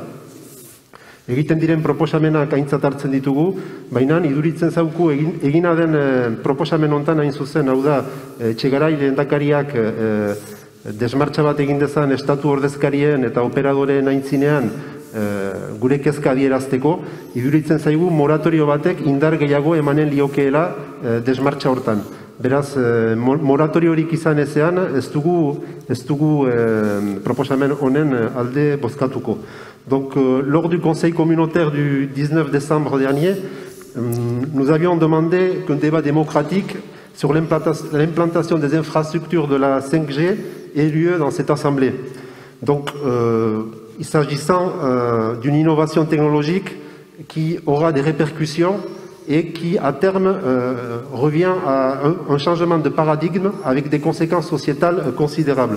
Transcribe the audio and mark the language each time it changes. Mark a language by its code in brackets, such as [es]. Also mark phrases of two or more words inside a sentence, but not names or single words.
[eu] Egiten diren proposamenak aintzat hartzen ditugu, baina iduritzen zauku egina den proposamen hontan hain zuzen, hau da, Etxegarai lehendakariak desmartxa bat egin dezan estatu ordezkarien eta operadoreen aintzinean gure kezka adierazteko, iduritzen zaigu moratorio batek indar gehiago emanen liokeela desmartxa hortan. Beraz, moratorio horik izan ezean, ez dugu proposamen honen alde bozkatuko. [fr] Donc, lors du Conseil communautaire du 19 décembre dernier, nous avions demandé qu'un débat démocratique sur l'implantation des infrastructures de la 5G ait lieu dans cette Assemblée. Donc, il s'agissant d'une innovation technologique qui aura des répercussions et qui, à terme, revient à un changement de paradigme avec des conséquences sociétales considérables.